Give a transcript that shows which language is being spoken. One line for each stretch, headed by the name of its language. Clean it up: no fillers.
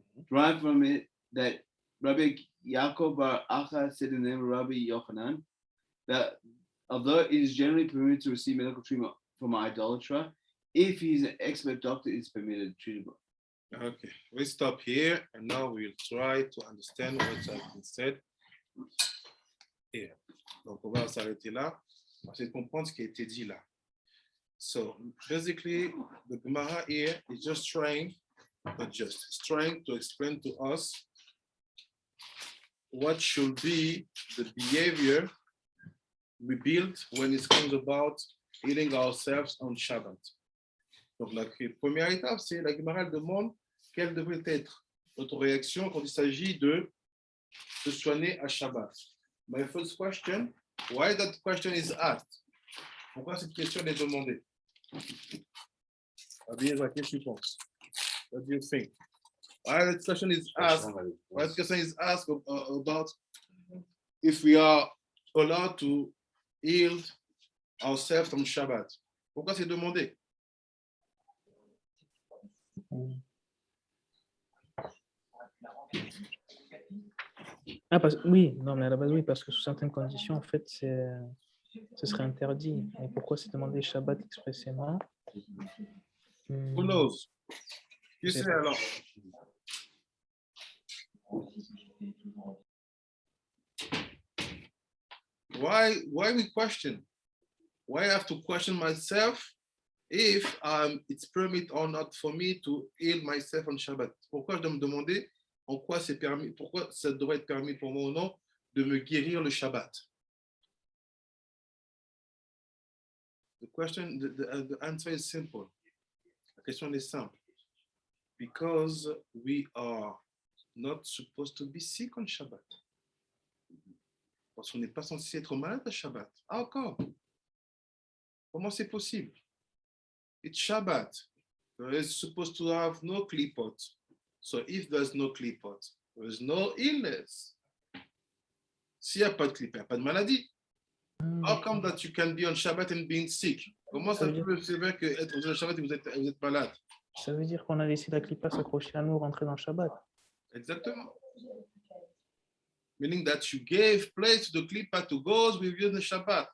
English: Derive from it that Rabbi Yaakov Bar Acha said in the name of Rabbi Yochanan that although it is generally permitted to receive medical treatment from an idolater, if he is an expert doctor, it is permitted treatable. Okay, we stop here and now we'll try to understand what has been said here.
French: Donc on va s'arrêter là, on va essayer de comprendre ce qui a été dit là.
English: So basically, the Gemara here is just trying, it's trying to explain to us what should be the behavior we build when it comes about healing ourselves on Shabbat.
French: Donc la première étape, c'est la Gemara demande quelle devrait être notre réaction quand il s'agit de se soigner à Shabbat.
English: My first question, why that question is asked?
French: Pourquoi cette question est demandée? Abir, qu'est-ce que tu penses?
English: What do you think? Why that question is asked? Why the question is asked about if we are allowed to heal ourselves on Shabbat?
French: Pourquoi c'est demandé? Oui, non, mais à la base, oui, parce que sous certaines conditions, en fait, ce serait interdit. Et pourquoi c'est demandé Shabbat expressément? Who knows? Qui sait alors?
English: Why we question? Why I have to question myself if it's permit or not for me to heal myself on Shabbat?
French: Pourquoi je dois me demander en quoi c'est permis, pourquoi ça devrait être permis pour moi ou non de me guérir le Shabbat?
English: The question, the answer is simple.
French: La question est simple.
English: Because we are not supposed to be sick on Shabbat.
French: Parce qu'on n'est pas censé être malade à Shabbat.
English: How come?
French: Comment c'est possible?
English: It's Shabbat. We're supposed to have no klipot. So if there's no klipot, there's no illness.
French: S'il n'y a pas de klipot, il n'y a pas de maladie.
English: How come that you can be on Shabbat and being sick?
French: Comment ça peut se faire que être on Shabbat et vous êtes malade? Ça veut dire qu'on a laissé la clipa s'accrocher à nous, rentrer dans le Shabbat. Exactement.
English: Meaning that you gave place to the klipa to go with you in the Shabbat.